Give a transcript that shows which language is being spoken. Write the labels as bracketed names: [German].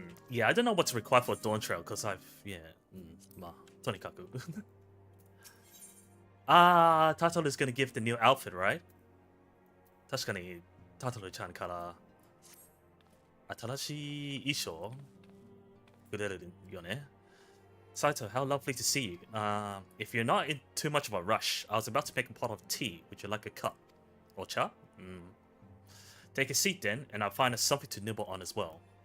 [English] Yeah, I don't know what's required for Dawn Trail because [Japanese] まあ、とにかく。 [English] Turtle is gonna give the new outfit, right? [Japanese] 確かに、タートルちゃんから新しい衣装くれるよね。 [English] Saito, how lovely to see you. If you're not in too much of a rush, I was about to make a pot of tea. Would you like a cup? Or cha? Take a seat then, and I'll find us something to nibble on as well.